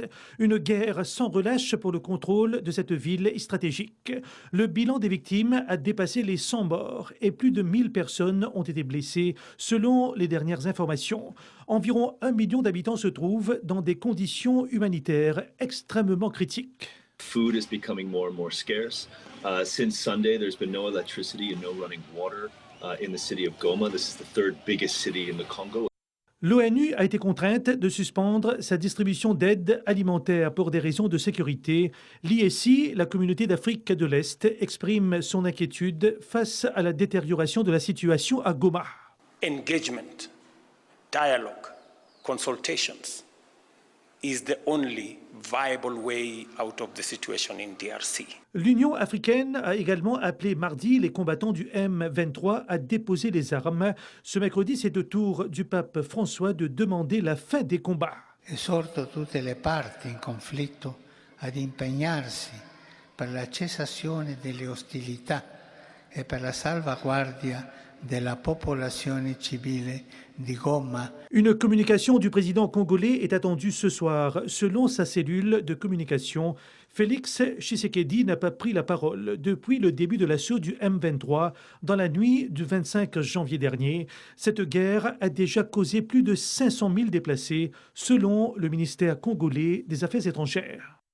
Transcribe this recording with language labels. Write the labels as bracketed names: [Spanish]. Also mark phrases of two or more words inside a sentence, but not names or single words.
[French] Une guerre sans relâche pour le contrôle de cette ville stratégique. Le bilan des victimes a dépassé les 100 morts et plus de 1000 personnes ont été blessées, selon les dernières informations. Environ 1 million d'habitants se trouvent dans des conditions humanitaires extrêmement critiques. [English] Food is becoming more and more scarce. Since Sunday, there's been no electricity and no running water in the city of Goma. This is the third biggest city in the Congo. [French] L'ONU a été contrainte de suspendre sa distribution d'aide alimentaire pour des raisons de sécurité. L'ISI, la communauté d'Afrique de l'Est, exprime son inquiétude face à la détérioration de la situation à Goma. [English] Engagement, dialogue, consultations is the only viable way out of the situation in DRC. [French] L'Union africaine a également appelé mardi les combattants du M23 à déposer les armes. Ce mercredi, c'est au tour du pape François de demander la fin des combats. [Italian] Esorto tutte le parti in conflitto ad impegnarsi per la cessazione delle ostilità e per la salvaguardia della popolazione civile di Goma. [French] Une communication du président congolais est attendue ce soir. Selon sa cellule de communication, Félix Tshisekedi n'a pas pris la parole depuis le début de l'assaut du M23 dans la nuit du 25 janvier dernier. Cette guerre a déjà causé plus de 500 000 déplacés, selon le ministère congolais des Affaires étrangères.